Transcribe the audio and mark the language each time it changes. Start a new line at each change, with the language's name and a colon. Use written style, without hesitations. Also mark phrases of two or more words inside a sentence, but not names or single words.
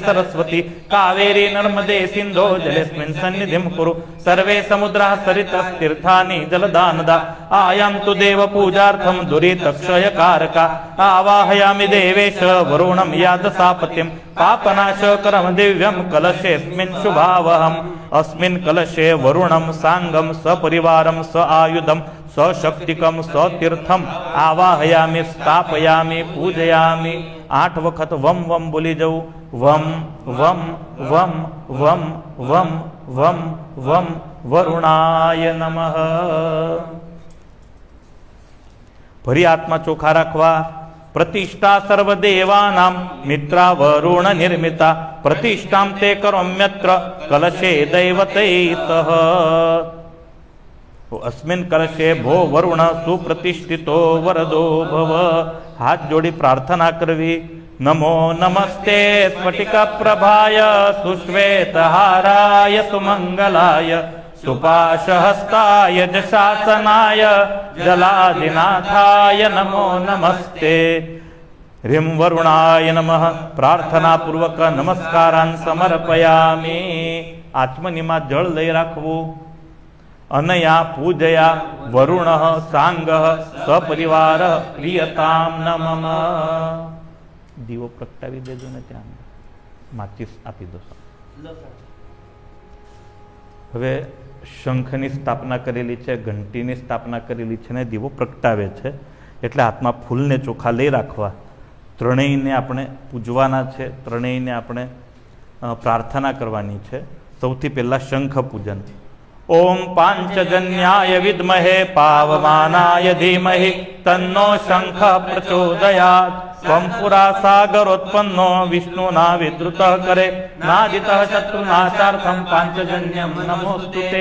Sanskrit: સરસ્વતી કાવેરી નર્મદે સિંધો જલેસ્મિન સન્નિધિમ કુરુ સર્વે સમુદ્રા સરિતસ્તીર્થાની જલદાનદા આયામ તુ દેવ પૂજાર્થમ દુરિતક્ષય કારકા આવાહયામિ દેવેશ વરુણમ યાદસાપતિમ પાપનાશકરમ દિવ્યમ કલશેસ્મિન શુભાવહમ અસ્મિન કલશે વરુણમ સાંગમ સપરિવારમ સ આયુધમ सशक्तिकम सतीर्थम आवाहयामी स्थापयामी पूजयामी।
Gujarati: 8 વખત
Sanskrit: वम वम
Gujarati: બોલી જવું।
Sanskrit: वम वम वम वम वम वम वम वरुणाय नमः।
Gujarati: ફરી આત્મા ચોખા રાખવા।
Sanskrit: प्रतिष्ठा सर्वदेवानां मित्रा वरुण निर्मिता प्रतिष्ठां ते करोम्यत्र कलशे दैवतैतः। अस्मिन् कलशे भो वरुण सुप्रतिष्ठितो वरदो भव।
Gujarati: હાથ જોડી પ્રાર્થના કરવી।
Sanskrit: नमो नमस्ते स्फटिक प्रभाय सुश्वेतहाराय सुमंगलाय सुपाशहस्ताय जशासनाय जलादिनाथाय नमो नमस्ते। ह्रीं वरुणाय नमः। प्रार्थना पूर्वक नमस्कारान् समर्पयामि।
Gujarati: આત્મનિમા જળ લઈ રાખવું।
Sanskrit: अनया पूजया वरुणः सांगः सपरिवारः प्रियतां न मम।
Gujarati: દીવો પ્રગટાવી દેજો ને ત્યાં માચીસ આપી દો। હવે શંખની સ્થાપના કરેલી છે, ઘંટીની સ્થાપના કરેલી છે ને દીવો પ્રગટાવે છે એટલે હાથમાં ફૂલને ચોખા લઈ રાખવા। ત્રણેયને આપણે પૂજવાના છે, ત્રણેયને આપણે પ્રાર્થના કરવાની છે। સૌથી પહેલા શંખ પૂજન।
Sanskrit: ओम पांचजन्याय विद्महे पावमानाय धीमहि तन्नो शंख प्रचोदयात्। त्वं पुरा सागरोत्पन्नो विष्णुना विद्रुतः करे नादितः शत्रुनाशार्थं पांचजन्यं नमोस्तुते।